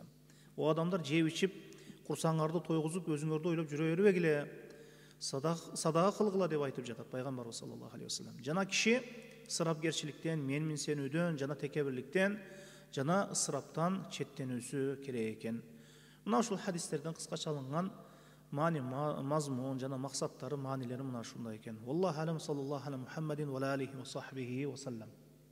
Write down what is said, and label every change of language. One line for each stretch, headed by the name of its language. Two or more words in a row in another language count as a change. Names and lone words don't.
Kyrgyz: О адамдар жеп ичип, курсаңарды тойгузуп, өзүңөрдү ойлоп жүрө бербегиле, садака кылгыла деп айтып жатат пайгамбарыбыз
Arabic: صلى الله عليه وسلم.
Kyrgyz: Жана киши ысырапкерчиликтен, менминсенүүдөн, жана текебирликтен, жана ысыраптан четтенүүсү керек экен. Мына ушул хадистерден кыскача алынган маани, мазмун жана максаттары, маанилери мына ушундай экен.
Arabic: والله أعلم، صلى الله على محمد وعليه وصحبه وسلم.